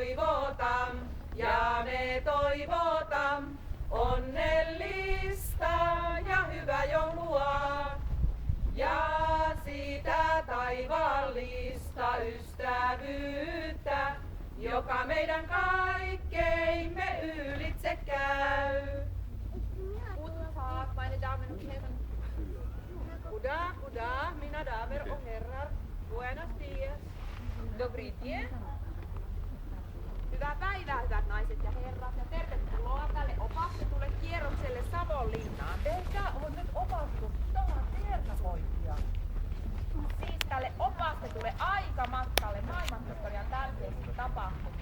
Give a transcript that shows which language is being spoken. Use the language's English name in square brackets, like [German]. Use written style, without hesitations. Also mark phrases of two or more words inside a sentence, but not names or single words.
[Finnish] toivotam onnellista ja hyvää joulua. Ja sitä taivaallista ystävyyttä, joka meidän kaikkeimme ylitse käy. [German] Guten Tag, meine Damen und Herren. [Swedish] Goedendag, mina damer och herrar. [Spanish] Buenos dias. [Polish] Dobry dzień. [Finnish] Hyvää päivää, hyvät naiset ja herrat, ja tervetuloa tälle opastetulle kierrokselle Savonlinnaan. Teitä on nyt opastus taas tiernapoikia. Siis tälle opastetulle aikamatkalle maailmanhistorian tärkeisiin tapahtumiin.